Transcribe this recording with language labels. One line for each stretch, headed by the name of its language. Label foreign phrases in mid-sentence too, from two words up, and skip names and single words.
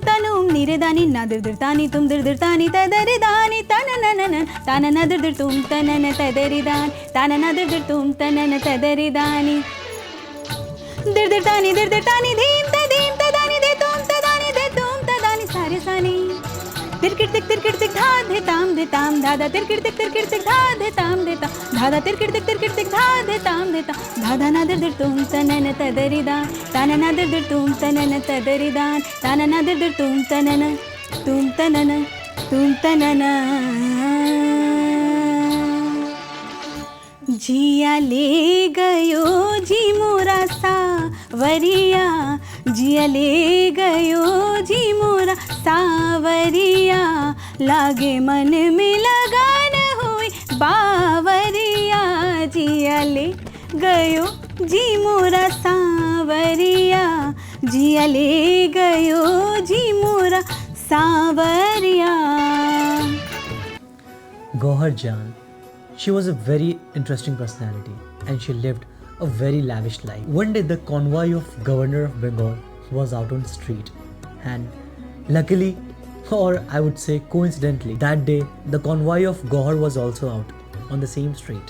Hindi: tanum niridani nadirdirtani tumdirdirtani tadaridani tananananan tananadirtum tanana tadaridan tananadirtum tanana tadaridani dirdirtani dirdirtani dheem tadim tadani detum tadani detum tadani sare sani tirkirtik tirkirtik dha detam dada tirkirtik tirkirtik dha detam dada tirkirtik tirkirtik dha detam dada nadirtum tanana tadaridan tanana dirtum tanana tadaridan tanana dirtum tanana tum tanana जिया ले गयो जी मोरा सावरिया जिया ले गयो जी मोरा सावरिया लागे मन में लगान हुई बावरिया जिया ले गयो जी मोरा सावरिया जिया ले गयो जी मोरा सावरिया.
English: Gauhar Jaan. She was a very interesting personality and she lived a very lavish life. One day the convoy of Governor of Bengal was out on the street and luckily, or I would say coincidentally, that day the convoy of Gauhar was also out on the same street.